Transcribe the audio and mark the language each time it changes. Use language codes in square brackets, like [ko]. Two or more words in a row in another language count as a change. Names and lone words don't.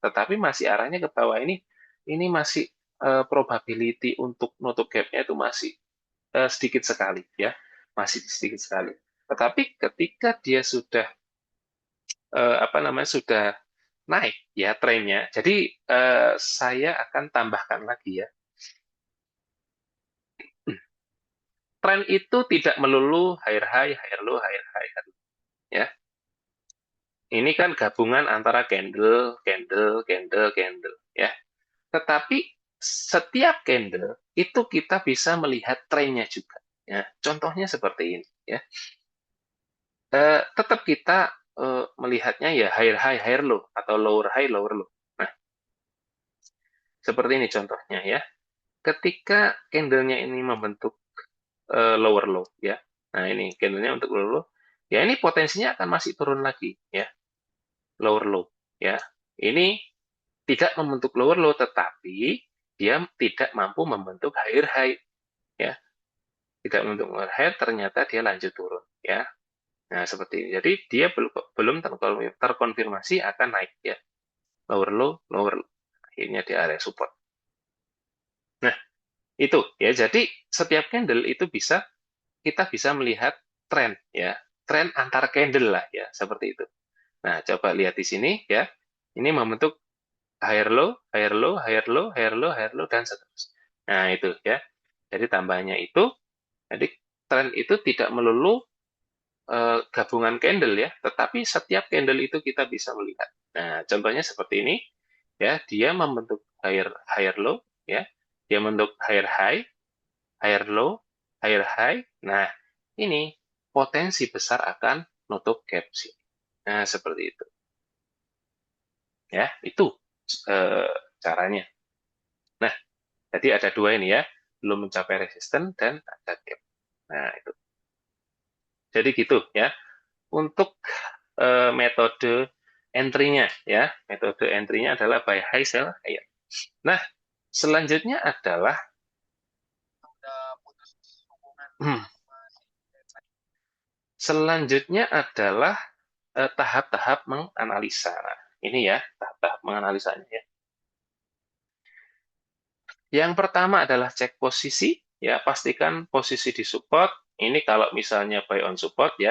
[id] Tetapi masih arahnya ke bawah ini masih probability untuk nutup gap-nya itu masih sedikit sekali ya, masih sedikit sekali. Tetapi ketika dia sudah apa namanya sudah naik ya trennya, jadi saya akan tambahkan lagi ya. Tren itu tidak melulu [en] higher high, higher low, higher high, [id] ya. Ini kan gabungan antara [en] candle, candle, candle, candle, [id] ya. Tetapi setiap candle itu kita bisa melihat trennya juga, ya. Contohnya seperti ini, ya. Tetap kita melihatnya ya [en] higher high, higher low atau lower high, lower low. [id] Nah, seperti ini contohnya ya. Ketika candlenya ini membentuk [en] lower low, [id] ya. Nah, ini candlenya untuk [en] lower low. [id] Ya, ini potensinya akan masih turun lagi, ya. [en] Lower low ya. [id] Ini tidak membentuk [en] lower low [id] tetapi dia tidak mampu membentuk [en] higher high [id] ya. Tidak membentuk [en] lower high [id] ternyata dia lanjut turun ya. Nah, seperti ini. Jadi dia belum terkonfirmasi akan naik ya. [en] Lower low, lower low. [id] Akhirnya di area support. Nah, itu ya. Jadi setiap candle itu kita bisa melihat tren ya. Tren antar candle lah ya, seperti itu. Nah, coba lihat di sini ya. Ini membentuk [en] higher low, higher low, higher low, higher low, higher low, [id] dan seterusnya. Nah, itu ya. Jadi tambahnya itu, jadi tren itu tidak melulu gabungan candle ya, tetapi setiap candle itu kita bisa melihat. Nah, contohnya seperti ini, ya, dia membentuk [en] higher higher low, [id] ya, dia membentuk [en] higher high, higher low, higher high. [id] Nah, ini potensi besar akan nutup gap sih. Nah, seperti itu. Ya, itu eh, caranya. Nah, jadi ada dua ini ya, belum mencapai resisten dan ada gap. Nah, itu. Jadi gitu ya. Untuk metode entry-nya ya, metode entry-nya adalah [en] buy high sell higher. [id] Nah, Selanjutnya adalah hmm, tahap-tahap menganalisa. Nah, ini ya tahap-tahap menganalisanya ya. Yang pertama adalah cek posisi, ya pastikan posisi di support. Ini kalau misalnya [en] buy on support [id] ya.